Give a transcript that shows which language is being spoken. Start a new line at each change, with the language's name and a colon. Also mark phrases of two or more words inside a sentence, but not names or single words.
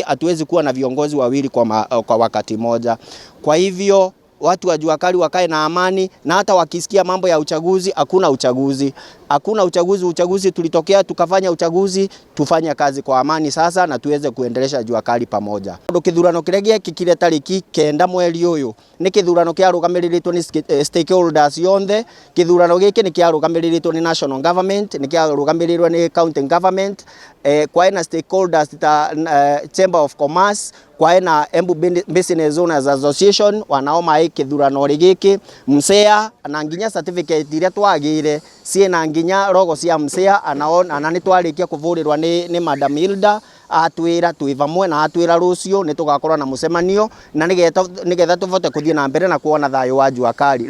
Swahili: Hatuwezi kuwa na viongozi wawili kwa wakati moja. Kwa hivyo watu wa jua kali wakae na amani, na hata wakisikia mambo ya uchaguzi, hakuna uchaguzi. Hakuna uchaguzi. Uchaguzi tulitokea tukafanya uchaguzi, tufanye kazi kwa amani sasa na tuweze kuendelesha jua kali pamoja.
Embu: Kithurano kiregia kikire tariki 9 mweri uyu ni kithurano kia rugamiriritwo ni stakeholders yonthe. Kithurano giki ni kia rugamiriritwo ni
English: national government,
Embu: ni kia rugamirirwo ni
English: county government,
Embu: kwa ena stakeholders ta Chamber of Commerce, kwa ena Embu Business Owners Association wanaoma kithurano giki msea na nginya certificate iria twagire ciena nginya logo cia msea ana ni twarikia kuvurirwa ni Madam Hilda atwira twivamwe na atwira rucio ni tugakorwa na mucemanio na nigetha tuvote kuthie na mbere na kuona thayo wa jua kali.